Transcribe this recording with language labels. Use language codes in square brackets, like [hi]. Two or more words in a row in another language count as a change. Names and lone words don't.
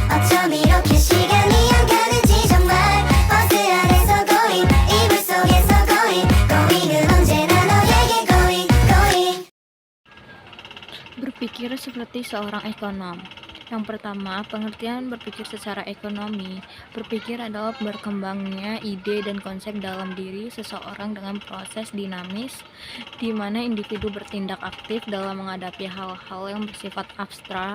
[ko] 어쩜 이렇게 시간이 안 가는지 정말 버스 안에서 고잉 이불 속에서 고잉 고잉은 언제나 너에게 [en] going going. [id] Berpikir seperti seorang ekonom. Yang pertama, pengertian berpikir secara ekonomi. Berpikir adalah berkembangnya ide dan konsep dalam diri seseorang dengan proses dinamis, di mana individu bertindak aktif dalam menghadapi hal-hal yang bersifat abstrak.